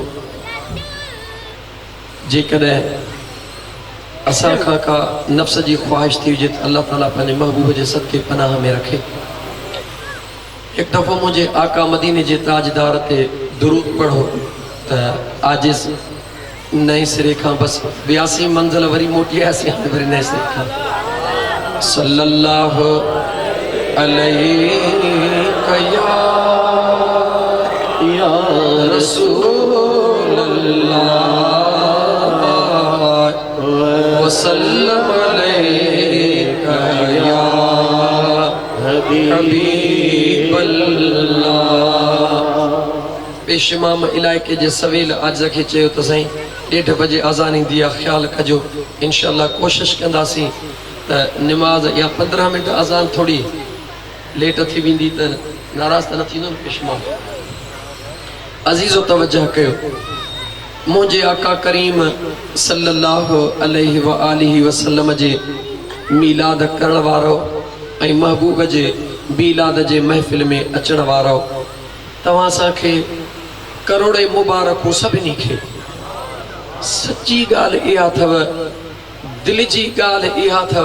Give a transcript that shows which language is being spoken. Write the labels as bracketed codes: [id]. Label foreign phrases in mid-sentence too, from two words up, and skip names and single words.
[sd] जेकॾहिं असां खां का नफ़्स जी ख़्वाहिश थी हुजे त अल्लाह ताला पंहिंजे महबूब जे सदके पनाह में रखे। हिकु दफ़ो मुंहिंजे आका मदीने जे ताजदार ते दुरूद पढ़ो त आजिज़ नए सिरे खां बस 82 मंजिल वरी मोटी आयासीं, हाणे वरी नए सिरे खां [ar] صلى الله عليه يا رسول الله وسلم عليك يا حبيب الله. [sd] पेशमाम इलाइक़े जे सवेल आज खे चयो त साईं 1:30 बजे अज़ान ईंदी आहे, ख़्यालु कजो। इंशाअल्लाह कोशिशि कंदासीं त निमाज़ या 15 मिंट अज़ान थोड़ी लेट थी वेंदी त नाराज़ त न थींदो न पेशमाम। अज़ीज़ो तवज्जो कयो, मुंहिंजे आका करीम [ar] صلى الله عليه وآله وسلم [sd] जे मीलाद करण वारो ऐं महबूब जे मीलाद जे महफ़िल में अचण वारो तव्हां असांखे करोड़े मुबारकूं सभिनी खे। सच्ची ॻाल्हि इहा अथव, दिलि जी ॻाल्हि इहा अथव।